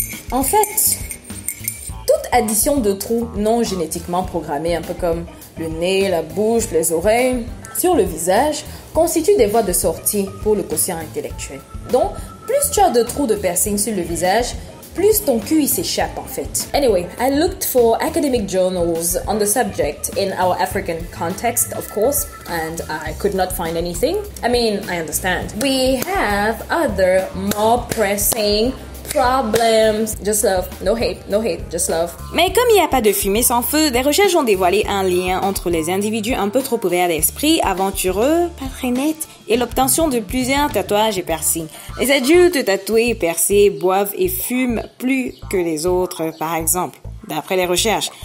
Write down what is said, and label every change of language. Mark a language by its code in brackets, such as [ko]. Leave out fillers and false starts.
[fr] En fait, toute addition de trous non génétiquement programmés, un peu comme le nez, la bouche, les oreilles, sur le visage, constituent des voies de sortie pour le quotient intellectuel. Donc, plus tu as de trous de piercing sur le visage, plus ton QI s'échappe en fait. [en] Anyway, I looked for academic journals on the subject in our African context, of course, and I could not find anything. I mean, I understand. We have other more pressing problems. Just love. No hate, just love. [fr] Mais comme il n'y a pas de fumée sans feu, des recherches ont dévoilé un lien entre les individus un peu trop ouverts d'esprit, aventureux, pas très nets, et l'obtention de plusieurs tatouages et piercings. Les adultes tatoués et percés boivent et fument plus que les autres, par exemple, d'après les recherches.